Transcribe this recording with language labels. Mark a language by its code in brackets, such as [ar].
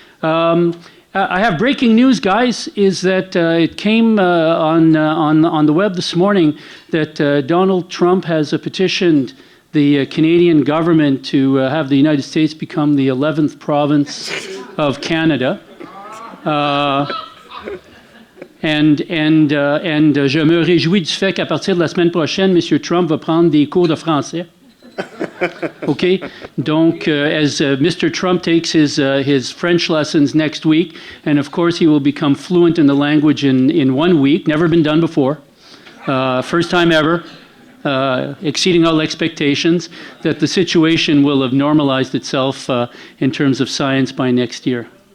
[en] I have breaking news, guys, is that it came on the web this morning that Donald Trump has petitioned the Canadian government to have the United States become the 11th province of Canada. [fr] And je me réjouis du fait qu'à partir de la semaine prochaine, M. Trump va prendre des cours de français. [en] Okay, donc as Mr. Trump takes his French lessons next week, and of course he will become fluent in the language in 1 week, never been done before, first time ever, exceeding all expectations, that the situation will have normalized itself in terms of science by next year.